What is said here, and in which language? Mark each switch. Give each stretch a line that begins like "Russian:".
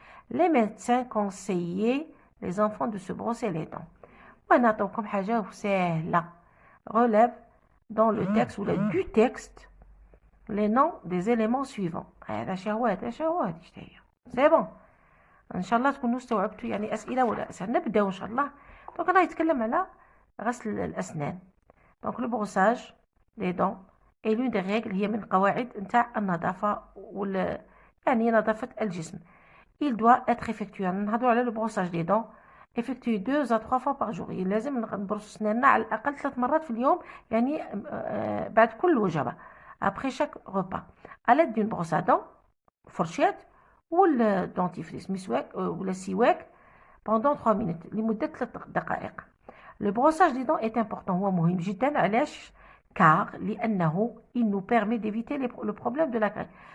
French: Les médecins conseillaient les enfants de se brosser les dents.
Arabic: ونعطوكم حاجة سهلة.
French: Relève dans le texte ou du texte les noms des éléments suivants.
Arabic: هذا شهوات
French: c'est bon.
Arabic: إن شاء الله تكونوا استوعبتوا يعني أسئلة ولا أسئلة. نبدأ إن شاء الله. Donc أنا يتكلم على غسل الأسنان.
French: Donc le brossage des dents est l'une des règles
Arabic: هي من قواعد نتاع النظافة يعني نظافة الجسم.
French: Il doit être effectué.
Arabic: نهضروا على
French: le brossage des dents effectué 2 à 3 fois par jour.
Arabic: لازم نبرش سناننا على الأقل 3 مرات في اليوم، يعني بعد كل وجبة.
French: Après chaque repas. À l'aide d'une brosse à dents،
Arabic: فرشات ولا
French: dentifrice
Arabic: مسواك ولا سواك
French: pendant 3 minutes
Arabic: لمدة 3 دقائق.
French: Le brossage des dents est important.
Arabic: هو مهم جدا. علاش؟
French: car
Arabic: لأنه
French: il nous permet d'éviter le problème de la carie.